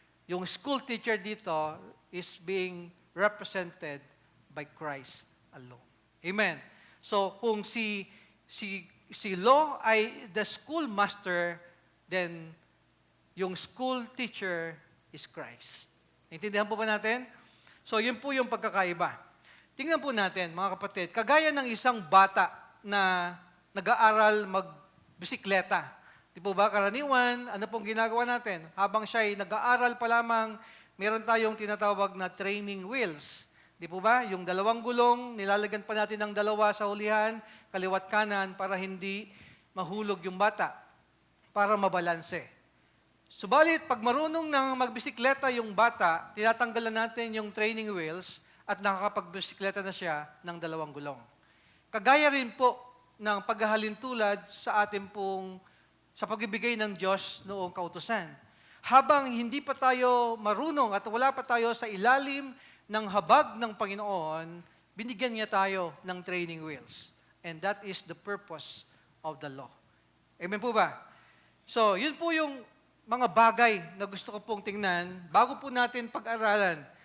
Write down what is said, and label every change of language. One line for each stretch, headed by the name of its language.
English: Yung school teacher dito is being represented by Christ alone. Amen. So kung si law ay the school master, then yung school teacher is Christ.
Filipino: Naintindihan po ba natin? So, yun po yung pagkakaiba. Tingnan po natin, mga kapatid, kagaya ng isang bata na nag-aaral magbisikleta. Di po ba, karaniwan, ano pong ginagawa natin? Habang siya ay nag-aaral pa lamang, meron tayong tinatawag na training wheels. Di po ba? Yung dalawang gulong, nilalagyan pa natin ng dalawa sa hulihan, kaliwat kanan, para hindi mahulog yung bata, para mabalanse. Subalit, pag marunong nang magbisikleta yung bata, tinatanggalan natin yung training wheels at nakakapagbisikleta na siya ng dalawang gulong. Kagaya rin po ng paghahalintulad sa ating pong, sa pagbibigay ng Diyos noong kautusan. Habang hindi pa tayo marunong at wala pa tayo sa ilalim ng habag ng Panginoon, binigyan niya tayo ng training wheels.
English: And that is the purpose of the law.
Filipino: Amen po ba? So, yun po yung mga bagay na gusto ko pong tingnan bago po natin pag-aralan.